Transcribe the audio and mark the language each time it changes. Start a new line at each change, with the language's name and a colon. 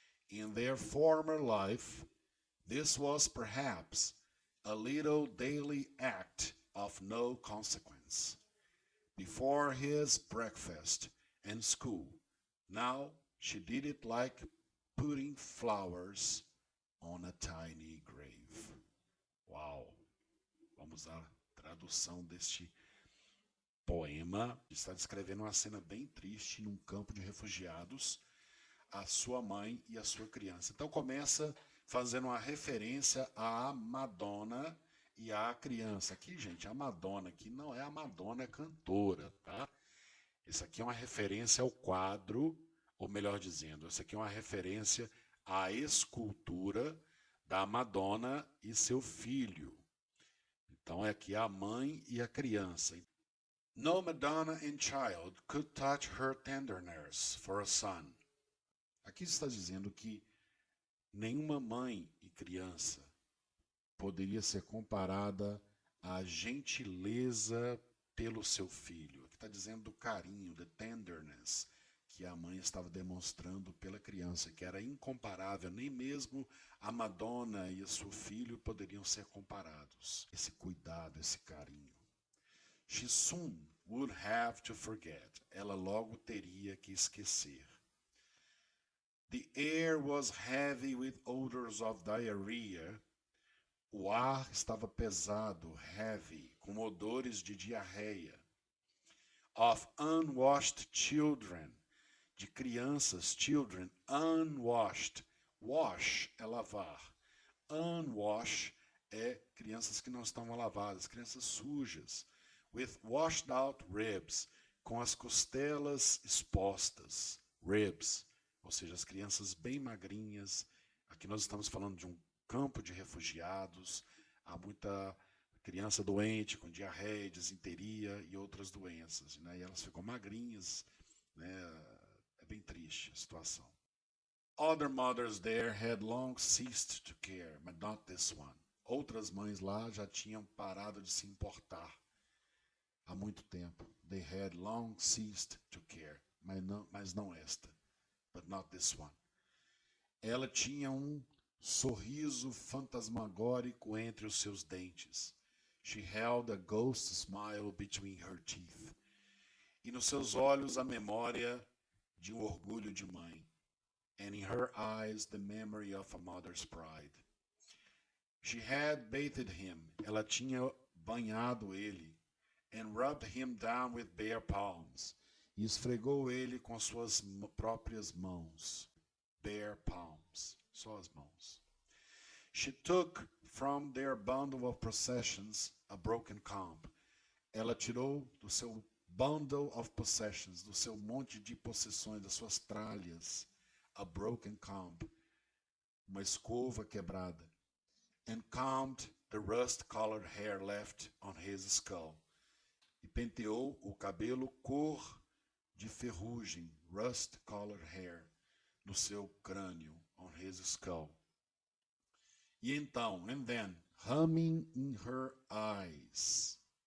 English: In their former life, this was perhaps a little daily act of no consequence. Before his breakfast and school, now she did it like putting flowers on a tiny grave.
Portuguese: Uau! Vamos à tradução deste poema. Está descrevendo uma cena bem triste num campo de refugiados, a sua mãe e a sua criança. Então começa fazendo uma referência à Madonna e à criança. Aqui, gente, a Madonna aqui não é a Madonna cantora, tá? Isso aqui é uma referência ao quadro, ou melhor dizendo, isso aqui é uma referência à escultura da Madonna e seu filho. Então é aqui a mãe e a criança.
English: No Madonna and child could touch her tenderness for a son.
Portuguese: Aqui está dizendo que nenhuma mãe e criança poderia ser comparada à gentileza pelo seu filho. Aqui está dizendo do carinho,
English: the tenderness,
Portuguese: que a mãe estava demonstrando pela criança, que era incomparável, nem mesmo a Madonna e o seu filho poderiam ser comparados. Esse cuidado, esse carinho.
English: She soon would have to forget.
Portuguese: Ela logo teria que esquecer.
English: The air was heavy with odors of diarrhea.
Portuguese: O ar estava pesado, heavy, com odores de diarreia.
English: Of unwashed children,
Portuguese: de crianças,
English: children, unwashed.
Portuguese: Wash é lavar. Unwash é crianças que não estão lavadas, crianças sujas.
English: With washed out ribs,
Portuguese: com as costelas expostas. Ribs, ou seja, as crianças bem magrinhas. Aqui nós estamos falando de um campo de refugiados, há muita criança doente com diarreia, disenteria e outras doenças, né? E elas ficam magrinhas, né? É bem triste a situação.
English: Other mothers there had long ceased to care, but not this one.
Portuguese: Outras mães lá já tinham parado de se importar há muito tempo.
English: They had long ceased to care,
Portuguese: mas não esta,
English: but not this one.
Portuguese: Ela tinha um sorriso fantasmagórico entre os seus dentes.
English: She held a ghost smile between her teeth.
Portuguese: e nos seus olhos a memória de um orgulho de mãe.
English: And in her eyes the memory of a mother's pride. She had bathed him,
Portuguese: ela tinha banhado ele,
English: and rubbed him down with bare palms,
Portuguese: e esfregou ele com suas próprias mãos. Bare palms, só as mãos.
English: She took from their bundle of possessions a broken comb.
Portuguese: Ela tirou do seu
English: bundle of possessions,
Portuguese: do seu monte de possessões, das suas tralhas,
English: a broken comb,
Portuguese: uma escova quebrada,
English: and combed the rust-colored hair left on his skull,
Portuguese: e penteou o cabelo cor de ferrugem,
English: rust-colored hair,
Portuguese: no seu crânio,
English: on his skull.
Portuguese: E então,
English: and then, humming in her eyes.